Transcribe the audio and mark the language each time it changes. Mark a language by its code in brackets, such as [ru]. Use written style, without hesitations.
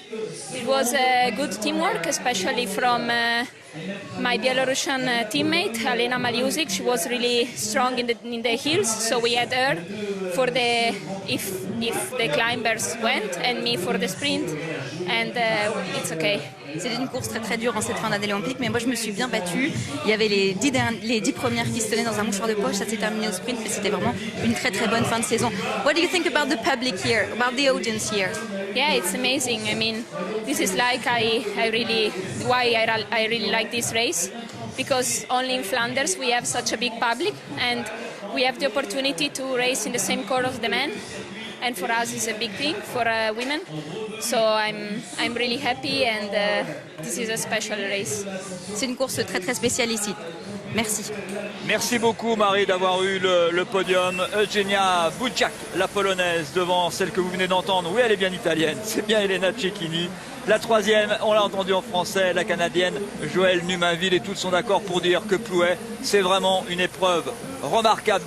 [en] It was a good teamwork, especially from my Belarusian teammate, Alena Maliusic. She was really strong in the hills, so we had her for the if the climbers went, and me for the sprint, and it's okay. [fr] C'était une course très très dure en cette fin d'année olympique, mais moi je me suis bien battue. Il y avait les 10 premières qui se tenaient dans un mouchoir de poche, ça s'est terminé au sprint, mais c'était vraiment une très très bonne fin de saison. [en] What do you think about the public here, about the audience here? Yeah, it's amazing. I mean, this is like I really like this race, because only in Flanders we have such a big public, and we have the opportunity to race in the same course as the men. And for us, it's a big thing for women. So I'm really happy, and this is a special race. [fr] C'est une course très très spéciale ici. Merci. Merci beaucoup Marie d'avoir eu le podium. Eugenia Budjak, la polonaise, devant celle que vous venez d'entendre. Oui, elle est bien italienne, c'est bien Elena Cecchini. La troisième, on l'a entendu en français, la canadienne Joëlle Numainville, et toutes sont d'accord pour dire que Plouay, c'est vraiment une épreuve remarquable.